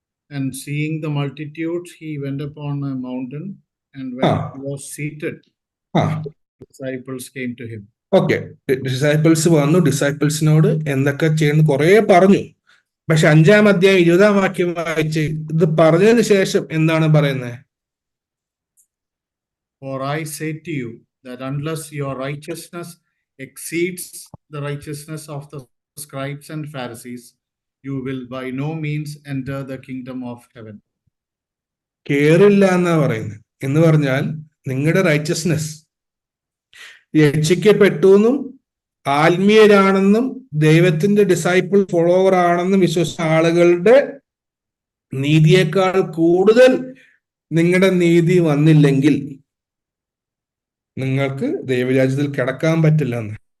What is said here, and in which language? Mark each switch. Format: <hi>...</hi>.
<en>And seeing the multitudes, he went upon a mountain, and when he was seated, disciples came to him.</en> <ml>Okay, disciples വന്നു. ഡിസൈപ്പിൾസിനോട് എന്തൊക്കെ ചെയ്യുന്നു കുറെ പറഞ്ഞു. പക്ഷെ 5-ാം അധ്യായം 20-ാം വാക്യം വായിച്ച് ഇത് പറഞ്ഞതിന് ശേഷം എന്താണ് പറയുന്നത്?</ml> <en>For I say to you that unless your righteousness exceeds the righteousness of the scribes and Pharisees, you will by no means enter the kingdom of heaven.</en> <ml>കേറില്ല എന്നാ പറയുന്നത്. എന്ന് പറഞ്ഞാൽ നിങ്ങളുടെ റൈച്ചസ്നെസ്, രക്ഷിക്കപ്പെട്ടു എന്നും ആത്മീയരാണെന്നും ദൈവത്തിന്റെ ഡിസൈപ്പിൾ ഫോളോവർ ആണെന്നും വിശ്വസിച്ച ആളുകളുടെ നീതിയേക്കാൾ കൂടുതൽ നിങ്ങളുടെ നീതി വന്നില്ലെങ്കിൽ നിങ്ങൾക്ക് ദൈവരാജ്യത്തിൽ കിടക്കാൻ പറ്റില്ല എന്ന്.</ml>